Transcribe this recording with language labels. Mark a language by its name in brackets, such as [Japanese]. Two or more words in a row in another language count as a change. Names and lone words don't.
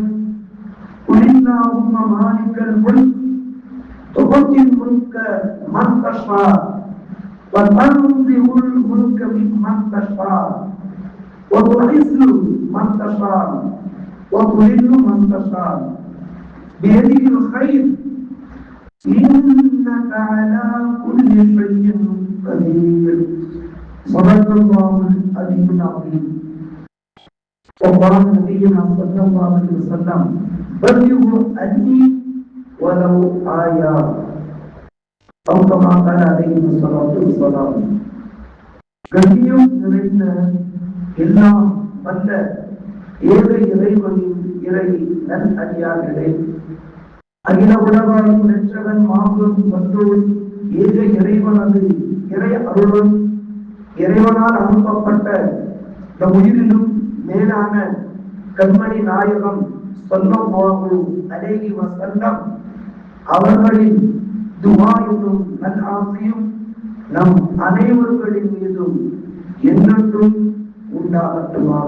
[Arabic] قل اللهم مالك الملك تؤتي الملك من تشاء وتنزع الملك ممن تشاء وتعز من تشاء وتذل من تشاء بيده الخير إنك على كل شيء قدير. صدق الله العلي العظيم. وقال نبينا صلى الله عليه وسلم بلغوا عني ولو آية أو كما قال عليه الصلاة والسلام. [Tamil] கண்ணியம் நிறைந்த எல்லாம் வல்ல ஏக இறைவனின் இறை நல் அடியார்களே, அகில உலகாயும் இரட்சகன் மாபெரும் வந்தோர் ஏக இறைவனது இறை அருளும் இறைவனால் அனுப்பப்பட்ட இந்த உயிரிலும் மேலான கண்மணி நாயகம் [Arabic] صلى الله عليه وسلم [Tamil] அவர்களின் துஆ என்னும் நல் ஆசியும் நம் அனைவர்களின் மீதும் என்றென்றும் உண்டாகட்டுமாக.